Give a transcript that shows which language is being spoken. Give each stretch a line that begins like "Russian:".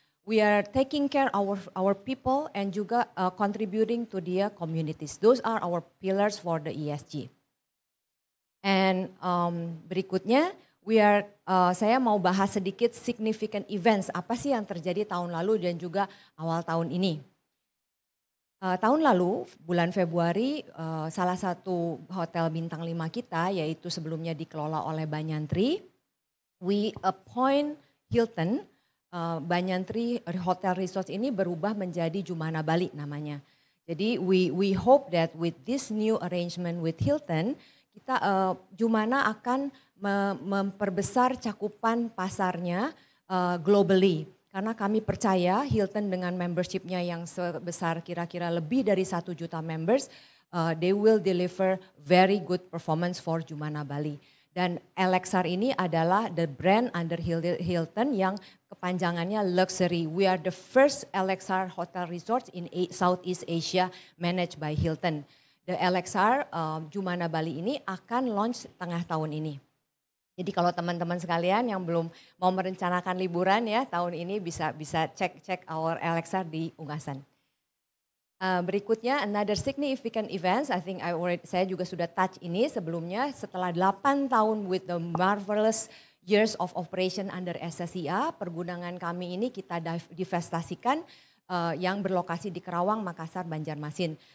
English: We are taking care our people and juga contributing to their communities. Those are our pillars for the ESG.
Indonesian: And berikutnya saya mau bahas sedikit significant events, apa sih yang terjadi tahun lalu dan juga awal tahun ini. Tahun lalu bulan Februari salah satu hotel bintang 5 kita, yaitu sebelumnya dikelola oleh Banyantri, we appoint Hilton. Banyantri Hotel Resort ini berubah menjadi Jumana Bali namanya.
English: Jadi we hope that with this new arrangement with Hilton, kita Jumana akan memperbesar cakupan pasarnya globally.
Indonesian: Karena kami percaya Hilton dengan membershipnya yang sebesar kira-kira lebih dari 1 juta members, they will deliver very good performance for Jumana Bali. Dan LXR ini adalah the brand under Hilton yang kepanjangannya luxury.
English: We are the first LXR hotel resort in Southeast Asia managed by Hilton.
Indonesian: The LXR Jumana Bali ini akan launch tengah tahun ini. Jadi kalau teman-teman sekalian yang belum mau merencanakan liburan ya tahun ini bisa cek our LXR di Ungasan. Berikutnya another significant events, I think saya juga sudah touch ini sebelumnya, setelah 8 tahun with the marvelous years of operation under SSIA, pergudangan kami ini kita divestasikan yang berlokasi di Kerawang, Makassar, Banjarmasin.